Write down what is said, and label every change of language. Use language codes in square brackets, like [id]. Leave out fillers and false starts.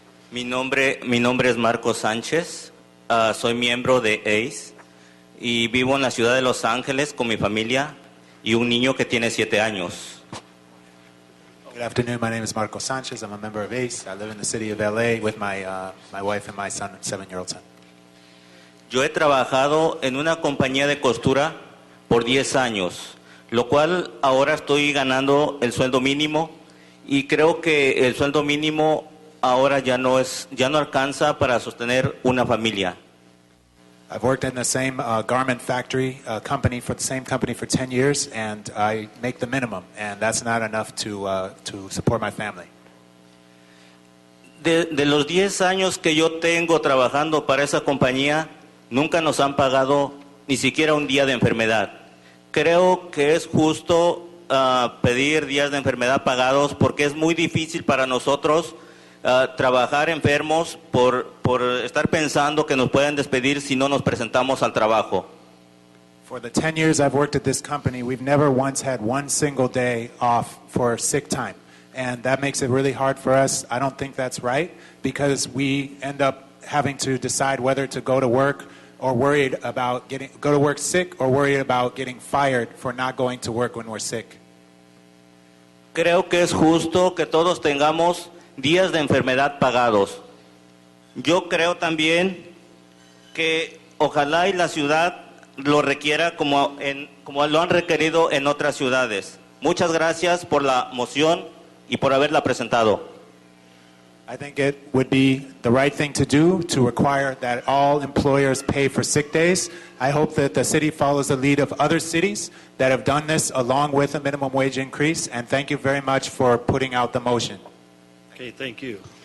[es] Mi nombre es Marco Sánchez. Soy miembro de ACE y vivo en la ciudad de Los Ángeles con mi familia y un niño que tiene 7 años. [en] Good afternoon. My name is Marco Sanchez. I'm a member of ACE. I live in the city of LA with my wife and my son, 7-year-old son. [es] Yo he trabajado en una compañía de costura por 10 años, lo cual ahora estoy ganando el sueldo mínimo y creo que el sueldo mínimo ahora ya no alcanza para sostener una familia. [en] I've worked in the same garment factory company for the same company for 10 years, and I make the minimum, and that's not enough to support my family. [es] De los 10 años que yo tengo trabajando para esa compañía, nunca nos han pagado ni siquiera un día de enfermedad. Creo que es justo pedir días de enfermedad pagados porque es muy difícil para nosotros trabajar enfermos por estar pensando que nos pueden despedir si no nos presentamos al trabajo. [en] For the 10 years I've worked at this company, we've never once had one single day off for sick time. And that makes it really hard for us. I don't think that's right because we end up having to decide whether to go to work or worried about go to work sick or worried about getting fired for not going to work when we're sick. [es] Creo que es justo que todos tengamos días de enfermedad pagados. Yo creo también que ojalá y la ciudad lo requiera como lo han requerido en otras ciudades. Muchas gracias por la moción y por haberla presentado. [en] I think it would be the right thing to do to require that all employers pay for sick days. I hope that the city follows the lead of other cities that have done this along with a minimum wage increase, and thank you very much for putting out the motion. Okay, thank you.